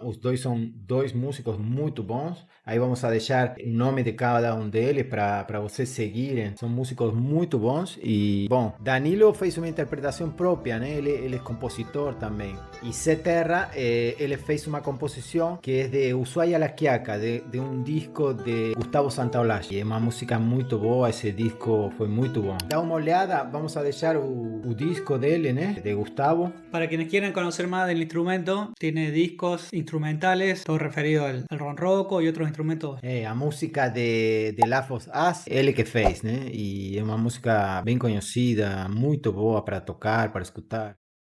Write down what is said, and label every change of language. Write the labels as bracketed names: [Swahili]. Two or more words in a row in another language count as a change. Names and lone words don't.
[Portuguese] Os dois são dois músicos muito bons. Aí vamos a deixar o nome de cada um deles para vocês seguirem. São músicos muito bons. E, bom, Danilo fez uma interpretação própria, né? Ele é compositor também. E Zé Terra, ele fez uma composição que é de Ushuaia La Quiaca, de um disco de Gustavo Santaolalla. E é uma música muito boa, esse disco foi muito bom. Dá uma olhada, vamos a deixar o disco dele, né? De Gustavo. [Spanish] Para quienes quieran conocer más del instrumento, tiene discos instrumentales, todo referido al ronroco y otros instrumentos. [Portuguese] A música de Last of Us, ele que fez, né? E é uma música bem conhecida, muito boa para tocar, para escutar.